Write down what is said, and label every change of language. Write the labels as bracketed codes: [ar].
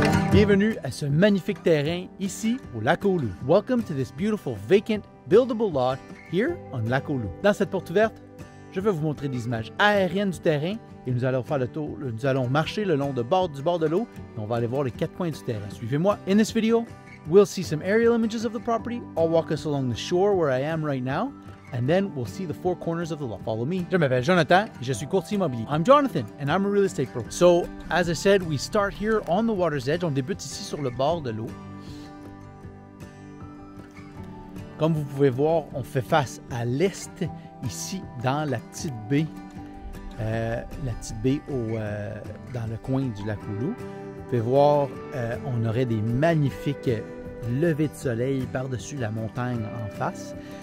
[fr] Bienvenue à ce magnifique terrain ici au Lac aux Loups. [en] Welcome to this beautiful vacant buildable lot here on Lac aux Loups. [fr] Dans cette porte ouverte, je vais vous montrer des images aériennes du terrain et nous allons faire le tour, nous allons marcher le long du bord de l'eau et on va aller voir les 4 coins du terrain. Suivez-moi. [en] In this video, we'll see some aerial images of the property. I'll walk us along the shore where I am right now. And then we'll see the 4 corners of the lot. Follow me. [fr] Je m'appelle Jonathan et je suis courtier immobilier. [en] I'm Jonathan and I'm a real estate broker. So, as I said, we start here on the water's edge. [fr] On débute ici sur le bord de l'eau. Comme vous pouvez voir, on fait face à l'est, ici, dans la petite baie. Dans le coin du lac aux Loups. Vous pouvez voir, on aurait des magnifiques levées de soleil par-dessus la montagne en face.